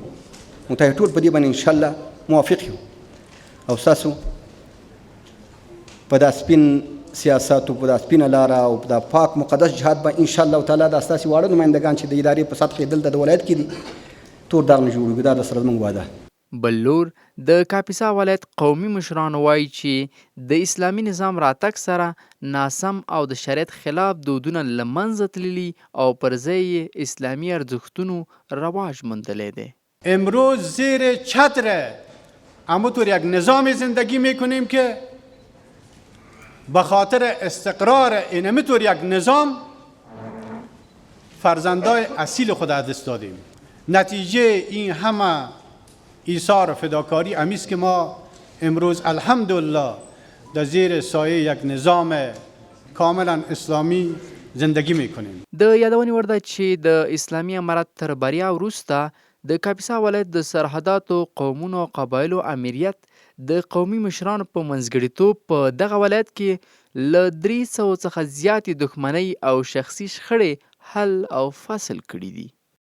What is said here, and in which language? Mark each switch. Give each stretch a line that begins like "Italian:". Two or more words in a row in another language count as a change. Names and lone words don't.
Pashto: متحد ټول په دې باندې
Arabic: انشاءالله
Pashto: موافق یو او ستاسو په دا سپین سیاست او په دا سپینه لاره او په دا پاک مقدس جهاد به
Arabic: انشاءالله تعالی
Pashto: دا ستاسې واړه نمایندګان چې د ادارې په سطح دلته د ولایت کې دي تور داغ نه جوړوي. دا درسره زموږ واده. بل لور د کاپیسا ولایت قومي مشرانو وایي چې د اسلامي نظام راتګ سره ناسم او د شریعت خلاف دودونه له منځه تللي او پر ځای یې اسلامي ارزښتونو رواج موندلی دی.
Persian: امروز زیر چتر همونطور یک نظام زندگی میکنیم که به خاطر استقرار این همینطور یک نظام فرزندای اصیل خود از دست دادیم. نتیجه این همه ایثار و فداکاری امیست که ما امروز الحمدلله در زیر سایه یک نظام کاملا اسلامی زندگی میکنیم.
Pashto: د یادونې وړ ده چې د اسلامي امارت تر بریا وروسته د کاپیسا ولایت د سرحداتو قومونو او قبایلو امیریت د قومي مشرانو په منځګړیتوب په دغه ولایت کې له 300 څخه زیاتې دښمنۍ او شخصي شخړې حل او فصل کړي دي.